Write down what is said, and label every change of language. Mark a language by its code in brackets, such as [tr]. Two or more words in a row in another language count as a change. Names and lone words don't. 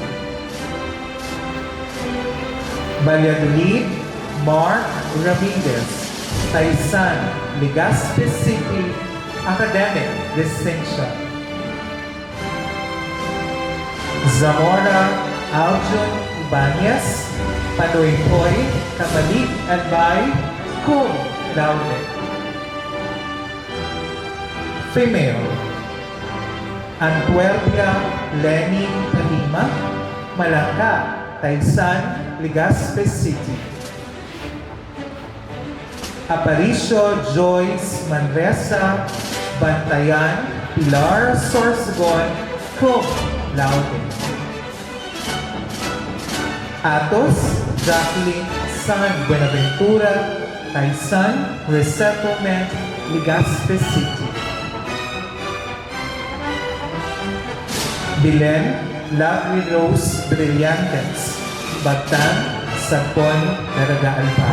[en] Valladolid Mark Ramirez, Taisan, Legazpi City, Academic Distinction. Zamora Aljun Ibanez, Panoypoy, Kamalik, Albay, [la] cum laude. [en] Female. Antuerpia Lenny Kalima, Malacca, Taisan, Legazpi City. Aparicio Joyce Manresa, Bantayan, Pilar, Sorsogon, [la] cum laude. [en] Atos Jacqueline San Buenaventura, Taisan, Resettlement, Legazpi City. Bilen Lovely Rose Brillantes, Bagtang, Sagpon, Daraga Albay.